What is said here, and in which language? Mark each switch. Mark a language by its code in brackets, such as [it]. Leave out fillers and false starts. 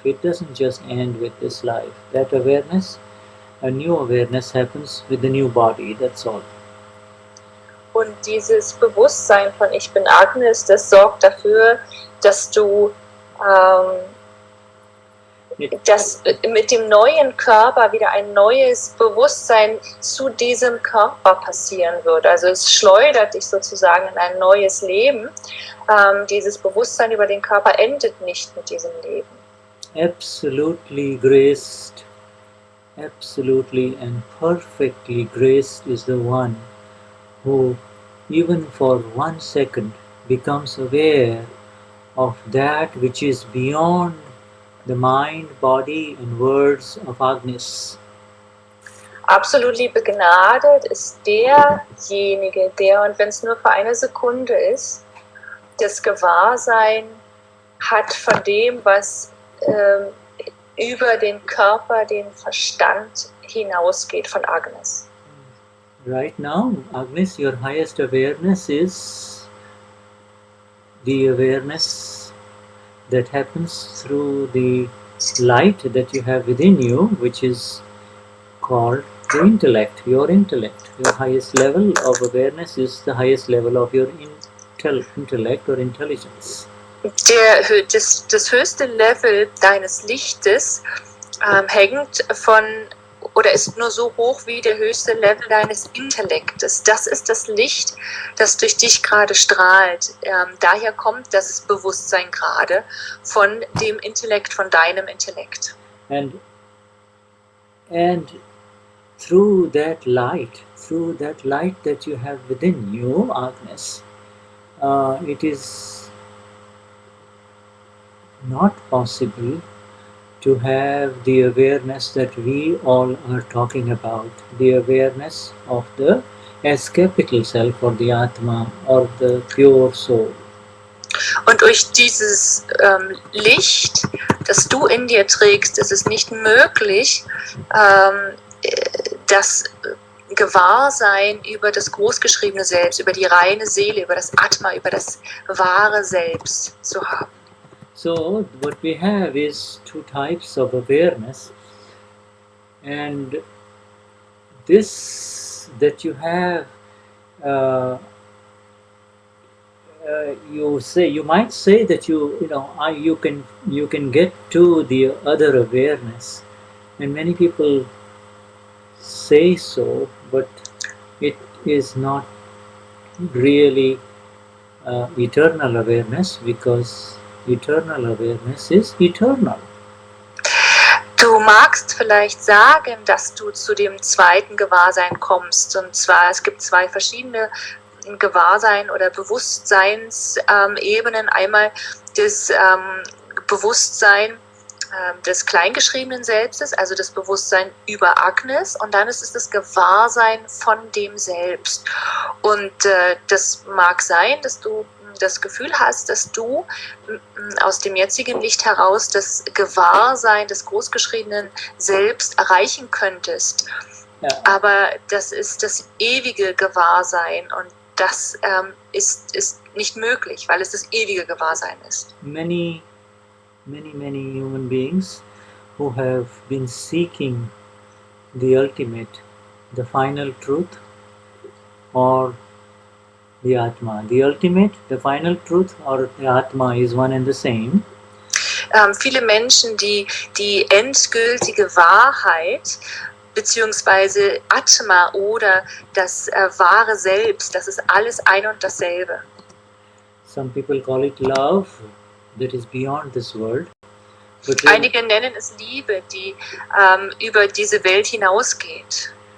[en] It doesn't just end with this life. That awareness, a new awareness happens with the new body, that's all. [de] Und dieses Bewusstsein von ich bin Agnes, das sorgt dafür, dass du dass mit dem neuen Körper wieder ein neues Bewusstsein zu diesem Körper passieren wird. Also es schleudert dich sozusagen in ein neues Leben. Dieses Bewusstsein über den Körper endet nicht mit diesem Leben. [en] Absolutely graced, absolutely and perfectly graced is the one who even for 1 second becomes aware of that which is beyond the mind, body and words of Agnes. [de] Absolut begnadet ist derjenige, der, und wenn es nur für eine Sekunde ist, das Gewahrsein hat von dem, was über den Körper, den Verstand hinausgeht, von Agnes. [en] Right now, Agnes, your highest awareness is the awareness that happens through the light that you have within you, which is called the intellect, your intellect. Your highest level of awareness is the highest level of your intellect or intelligence. [de] Das höchste Level deines Lichtes hängt von oder ist nur so hoch wie der höchste Level deines Intellektes. Das ist das Licht, das durch dich gerade strahlt. Daher kommt das Bewusstsein gerade von dem Intellekt, von deinem Intellekt. [en] And through that light that you have within you, Agnes, it is not possible to have the awareness that we all are talking about, the awareness of the S capital self or the Atma or the pure soul. [de] Und durch dieses Licht, das du in dir trägst, ist es nicht möglich, das Gewahrsein über das großgeschriebene Selbst, über die reine Seele, über das Atma, über das wahre Selbst zu haben. [en] So what we have is two types of awareness, and this that you have, uh, you might say that you can get to the other awareness, and many people say so, but it is not really eternal awareness, because eternal awareness is eternal. [de] Du magst vielleicht sagen, dass du zu dem zweiten Gewahrsein kommst. Und zwar, es gibt zwei verschiedene Gewahrsein oder Bewusstseinsebenen. Einmal das Bewusstsein des kleingeschriebenen Selbstes, also das Bewusstsein über Agnes, und dann ist es das Gewahrsein von dem Selbst. Und das mag sein, dass du das Gefühl hast, dass du aus dem jetzigen Licht heraus das Gewahrsein des großgeschriebenen Selbst erreichen könntest. Ja. Aber das ist das ewige Gewahrsein, und das ist nicht möglich, weil es das ewige Gewahrsein ist. [en] Many human beings who have been seeking the ultimate, the final truth, or the Atma. The ultimate, the final truth, or the Atma is one and the same. [de] Viele Menschen, die die endgültige Wahrheit beziehungsweise Atma oder das wahre Selbst, das ist alles ein und dasselbe. [en] Some people call it love, that is beyond this world. [de] Einige nennen es Liebe, die über diese Welt hinausgeht.